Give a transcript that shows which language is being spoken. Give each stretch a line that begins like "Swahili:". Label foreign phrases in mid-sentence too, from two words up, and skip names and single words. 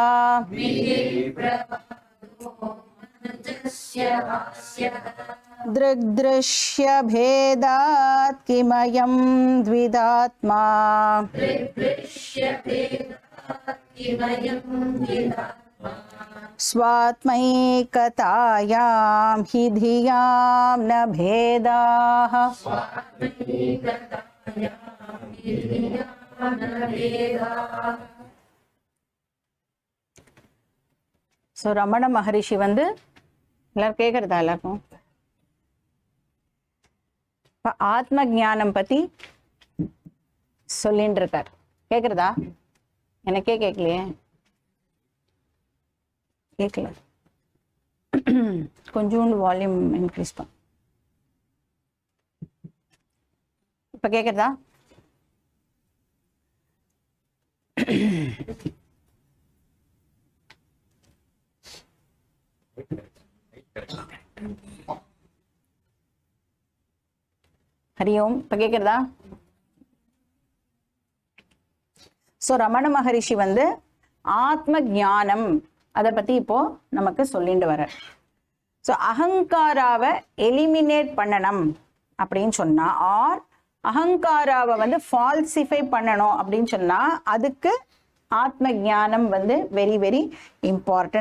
Sanskrit: दृग्दृश्यभेदात् किमयं द्विधात्मा स्वात्मैकतायां हि धियां न भेदाः।
Tamil: सो रमण महर्षि வந்து எல்லாரும் கேக்குறதா எல்லாருக்கும் ஆத்ம ஞானம் பத்தி சொல்லிட்டு இருக்கார். கேக்குறதா? எனக்கே கேட்கலையே, கேட்கல. கொஞ்சோண்டு
English: volume increase
Tamil: பண்ண. இப்ப கேக்குறதா?
Sanskrit: हरि ओम।
Tamil: இப்ப கேக்குறதா? சோ ரமண மகரிஷி வந்து ஆத்ம ஞானம் அதை பத்தி இப்போ நமக்கு சொல்லிட்டு வர. ஸோ அகங்காராவை எலிமினேட் பண்ணணும் அப்படின்னு சொன்னா, ஆர் அகங்காராவை வந்து ஃபால்சிஃபை பண்ணணும் அப்படின்னு சொன்னா, அதுக்கு ஆத்ம ஞானம் வந்து
English: very very important.